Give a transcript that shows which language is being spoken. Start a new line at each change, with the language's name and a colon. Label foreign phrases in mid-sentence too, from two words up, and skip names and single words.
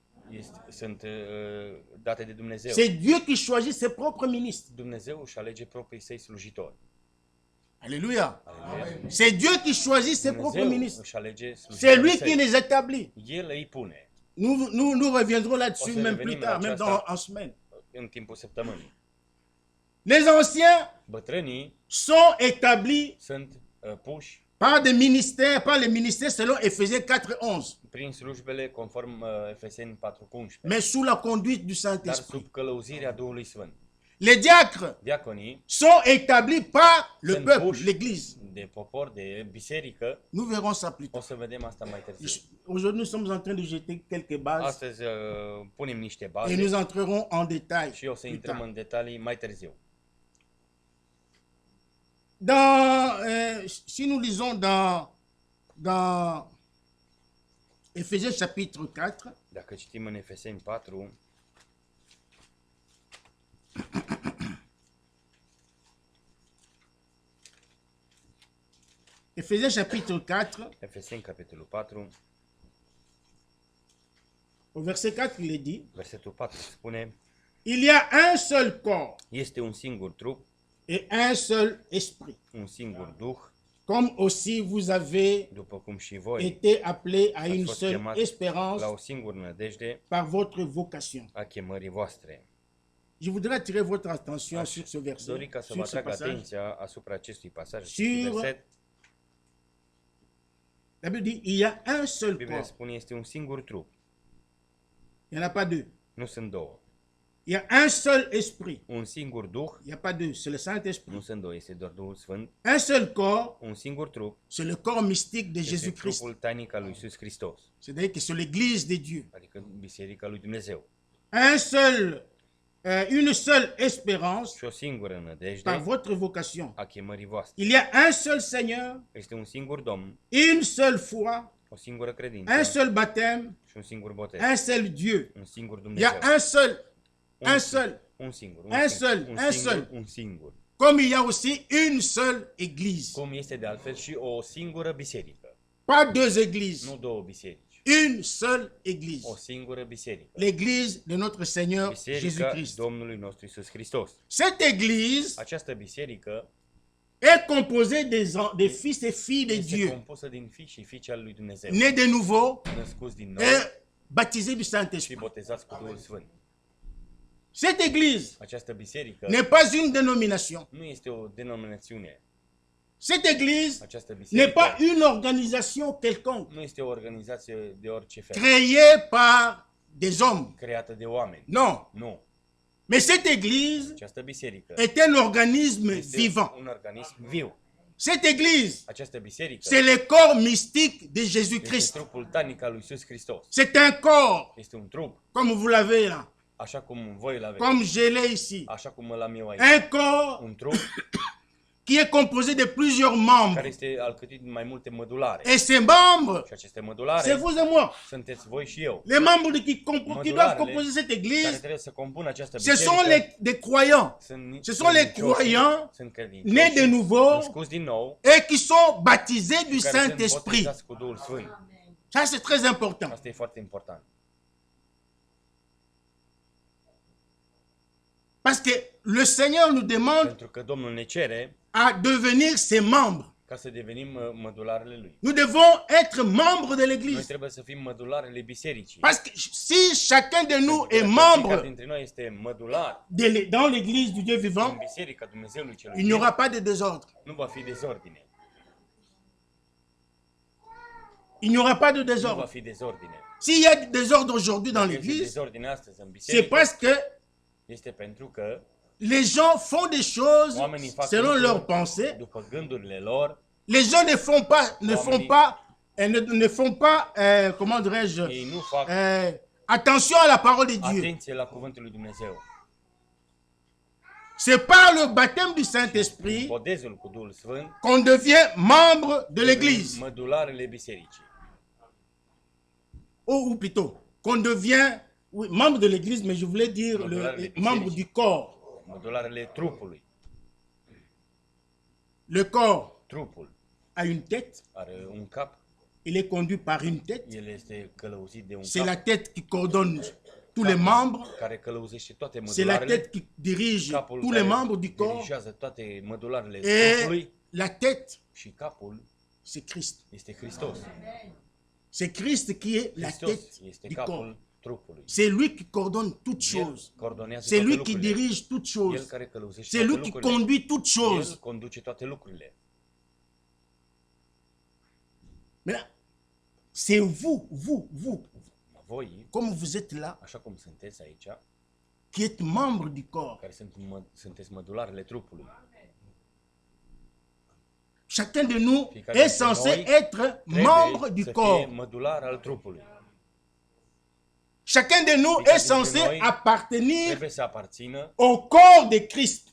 Romanian: sunt date de Dumnezeu.
French: C'est Dieu qui choisit ses propres ministres.
Romanian: Dumnezeu își alege proprii săi slujitori.
French: Alléluia.
Romanian: Aleluia.
French: C'est Dieu qui choisit ses propres
Romanian: Dumnezeu
French: ministres.
Romanian: își alege
French: C'est
Romanian: slujitorii
French: lui qui
Romanian: săi.
French: les établit.
Romanian: El îi pune
French: Nous reviendrons là-dessus
Romanian: O să
French: même
Romanian: revenim
French: plus
Romanian: la
French: tard, même
Romanian: aceasta.
French: en semaine.
Romanian: în timpul săptămânii.
French: Les anciens
Romanian: Bătrânii
French: sont établis
Romanian: sunt puși
French: par des ministères, par les ministères selon Éphésiens 4:11,
Romanian: prin slujbele conform Efeseni 4:11,
French: mais sous la conduite du
Romanian: dar
French: Saint-Esprit.
Romanian: sub călăuzirea Duhului Sfânt.
French: Les diacres
Romanian: Diaconii
French: sont établis par le
Romanian: sunt
French: peuple,
Romanian: puși
French: l'Église.
Romanian: de popor, de biserică.
French: Nous verrons ça plus
Romanian: O
French: tard.
Romanian: să vedem asta mai târziu.
French: Aujourd'hui, nous sommes en train de jeter quelques bases
Romanian: Astăzi punem niște
French: et
Romanian: baze
French: nous entrerons en détail
Romanian: și o să
French: plus
Romanian: intrăm
French: tard.
Romanian: în detalii mai târziu.
French: Si nous lisons dans Éphésiens chapitre 4,
Romanian: Dacă citim în Efeseni 4,
French: Éphésiens chapitre 4,
Romanian: Efeseni capitolul 4,
French: au verset 4, il est dit,
Romanian: versetul 4 spune:
French: il y a un seul corps
Romanian: este un singur trup,
French: et un seul esprit,
Romanian: un singur duh,
French: comme aussi vous avez
Romanian: după cum și voi
French: été appelés à
Romanian: ați
French: une
Romanian: fost
French: seule
Romanian: chemați
French: espérance
Romanian: la o singură nădejde
French: par votre vocation.
Romanian: a chemării voastre.
French: Je voudrais attirer votre attention sur ce verset,
Romanian: Dori ca să vă
French: sur ce
Romanian: atrag
French: passage.
Romanian: atenția asupra acestui pasaj,
French: Sur-
Romanian: acestui verset.
French: La Bible dit, il y a un seul
Romanian: Biblia
French: corps,
Romanian: spune este un singur trup,
French: il n'y en a pas deux.
Romanian: nu sunt două.
French: Il y a un seul esprit,
Romanian: Un singur duh,
French: il n'y a pas deux, c'est le
Romanian: nu
French: Saint-Esprit.
Romanian: sunt două, este doar Duhul Sfânt.
French: Un seul corps,
Romanian: Un singur trup
French: c'est le corps mystique de
Romanian: este
French: Jésus-Christ.
Romanian: trupul tainic al lui Iisus Hristos,
French: C'est-à-dire que c'est l'Église de Dieu.
Romanian: adică Biserica lui Dumnezeu.
French: Une seule espérance
Romanian: Și o singură
French: par
Romanian: nădejde
French: votre vocation.
Romanian: a chemării voastre.
French: Il y a un seul Seigneur,
Romanian: Este un singur Domn,
French: une seule foi,
Romanian: o singură credință
French: un seul baptême,
Romanian: și un singur botez.
French: un seul Dieu.
Romanian: Un singur
French: Il y
Romanian: Dumnezeu.
French: a un seul,
Romanian: Un singur.
French: un seul,
Romanian: Un
French: un
Romanian: singur.
French: seul.
Romanian: Un singur.
French: comme il y a aussi une seule Église.
Romanian: Cum este de altfel și o singură biserică.
French: Pas deux églises,
Romanian: Nu două biserici.
French: une seule Église.
Romanian: O singură biserică.
French: L'église de notre Seigneur
Romanian: Biserica
French: Jésus-Christ.
Romanian: Domnului nostru Iisus Hristos.
French: Cette église
Romanian: Această biserică
French: est composée des fils et filles de
Romanian: este
French: Dieu,
Romanian: compusă din fii și fiice al lui Dumnezeu.
French: nés de nouveau
Romanian: Născuți din nou
French: et baptisés du
Romanian: și
French: Saint-Esprit.
Romanian: botezați cu Duhul Sfânt.
French: Cette église
Romanian: Această biserică
French: n'est pas une dénomination.
Romanian: nu este o denominațiune.
French: Cette église
Romanian: Această
French: n'est
Romanian: biserică
French: pas une organisation quelconque
Romanian: nu este o organizație de orice fel,
French: créée par des hommes.
Romanian: creată de oameni.
French: Non.
Romanian: Nu.
French: Mais cette église
Romanian: Această biserică
French: est un organisme
Romanian: este
French: vivant.
Romanian: un organism viu.
French: Cette église,
Romanian: Această biserică
French: c'est le corps mystique de
Romanian: este
French: Jésus-Christ.
Romanian: trupul tanic al lui Iisus Hristos.
French: C'est un corps,
Romanian: Este un trup,
French: comme vous l'avez là,
Romanian: așa cum voi îl aveți,
French: comme je l'ai ici.
Romanian: așa cum îl am eu aici.
French: Un corps
Romanian: Un trup
French: qui est composé de plusieurs
Romanian: care
French: membres.
Romanian: este alcătuit din mai multe mădulare.
French: Et ces membres,
Romanian: Și aceste
French: c'est
Romanian: mădulare
French: vous et moi.
Romanian: sunteți voi și eu,
French: Les membres qui doivent composer cette
Romanian: care
French: église,
Romanian: trebuie să compună această
French: ce sont
Romanian: biserică.
French: des croyants
Romanian: Sunt
French: ce sont les
Romanian: credincioși,
French: croyants
Romanian: sunt
French: nés de nouveau
Romanian: născuți din nou,
French: et qui sont baptisés du
Romanian: care sunt
French: Saint-Esprit.
Romanian: botezați cu Duhul Sfânt.
French: Ça, c'est très important.
Romanian: Asta e foarte important.
French: Parce que le Seigneur nous demande
Romanian: Pentru că Domnul ne cere
French: à devenir ses membres.
Romanian: ca să devenim mădularele Lui.
French: Nous devons être membres de
Romanian: Noi
French: l'Église.
Romanian: trebuie să fim mădularele bisericii.
French: Parce que si chacun de nous est
Romanian: Fiecare
French: membre
Romanian: dintre noi este mădular
French: dans l'Église du Dieu
Romanian: în
French: vivant,
Romanian: biserica Dumnezeului celui
French: il n'y
Romanian: viu,
French: aura pas de désordre.
Romanian: nu va fi dezordine.
French: Il n'y aura pas de
Romanian: Nu va
French: désordre.
Romanian: fi dezordine.
French: S'il y a du désordre aujourd'hui dans
Romanian: Dacă este
French: l'Église,
Romanian: dezordine astăzi în
French: c'est
Romanian: biserică,
French: parce que
Romanian: este pentru că
French: les gens font des choses
Romanian: oamenii fac
French: selon
Romanian: lucruri
French: leurs pensées.
Romanian: după gândurile lor.
French: Les gens ne font pas, comment dirais-je,
Romanian: Ei nu fac
French: attention à la parole de Dieu.
Romanian: atenție la cuvântul lui Dumnezeu.
French: C'est par le baptême du Saint-Esprit
Romanian: botezul cu Duhul Sfânt,
French: qu'on devient membre de l'Église.
Romanian: mădularele bisericii.
French: Ou plutôt, qu'on devient oui, membre de l'Église, mais je voulais dire membre du corps.
Romanian: Mădularele trupului.
French: Le corps
Romanian: Trupul
French: a une tête,
Romanian: are un cap,
French: il est conduit par une tête.
Romanian: el este călăuzit de un
French: C'est la
Romanian: cap
French: tête qui coordonne tous les membres.
Romanian: care călăuzește toate
French: C'est la
Romanian: mădularele,
French: tête qui dirige
Romanian: capul
French: tous les
Romanian: care
French: membres du corps.
Romanian: dirigează toate mădularele
French: Et
Romanian: trupului
French: la tête,
Romanian: și capul
French: c'est Christ.
Romanian: este Hristos.
French: C'est Christ qui est la
Romanian: Hristos
French: tête
Romanian: este
French: du corps.
Romanian: capul trupului.
French: C'est lui qui coordonne toutes
Romanian: El
French: choses.
Romanian: coordonează
French: C'est
Romanian: toate
French: lui qui
Romanian: lucrurile.
French: dirige toutes
Romanian: El
French: choses.
Romanian: care călăuzește
French: C'est
Romanian: toate
French: lui qui
Romanian: lucrurile.
French: conduit toutes
Romanian: El
French: choses.
Romanian: conduce toate lucrurile.
French: Maintenant, c'est vous,
Romanian: Voi,
French: comme vous êtes là,
Romanian: așa cum sunteți aici,
French: qui êtes membre du corps.
Romanian: care sunteți mădularele trupului.
French: Chacun de nous
Romanian: Fiecare
French: est
Romanian: dintre
French: censé
Romanian: noi
French: être membre du
Romanian: să fie
French: corps.
Romanian: mădular al trupului.
French: Chacun de nous
Romanian: Fiecare
French: est censé
Romanian: dintre noi
French: appartenir
Romanian: Trebuie să aparțină
French: au corps de Christ.